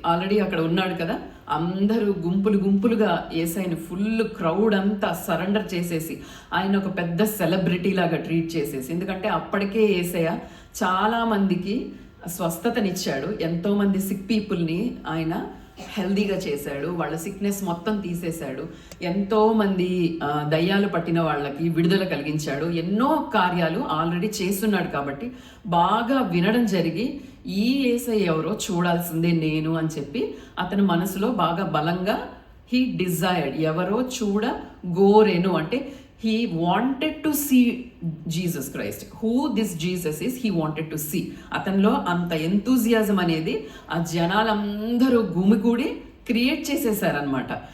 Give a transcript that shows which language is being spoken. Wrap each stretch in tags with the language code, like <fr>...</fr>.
<te>Already అక్కడ ఉన్నాడు కదా, అందరూ గుంపులు గుంపులుగా యేసయ్యని ఫుల్ క్రౌడ్ అంతా సరెండర్ చేసేసి ఆయన ఒక పెద్ద సెలబ్రిటీ లాగా ట్రీట్ చేసేసి, ఎందుకంటే అప్పటికే యేసయ్య చాలామందికి స్వస్థతనిచ్చాడు, ఎంతోమంది సిక్ పీపుల్ని ఆయన హెల్దీగా చేశాడు, వాళ్ళ సిక్నెస్ మొత్తం తీసేశాడు, ఎంతోమంది దయ్యాలు పట్టిన వాళ్ళకి విడుదల కలిగించాడు, ఎన్నో కార్యాలు ఆల్రెడీ చేస్తున్నాడు. కాబట్టి బాగా వినడం జరిగి ఈ యేసయ్య ఎవరో చూడాల్సిందే నేను అని చెప్పి అతని మనసులో బాగా బలంగా</te> <en>he desired,</en> <te>ఎవరో చూడగోరెను అంటే</te> <en>he wanted to see Jesus Christ. Who this Jesus is, he wanted to see.</en> <te>అతనిలో అంత ఎంతూజియాజం అనేది ఆ జనాలందరూ గుమికూడి క్రియేట్ చేసేసారనమాట.</te>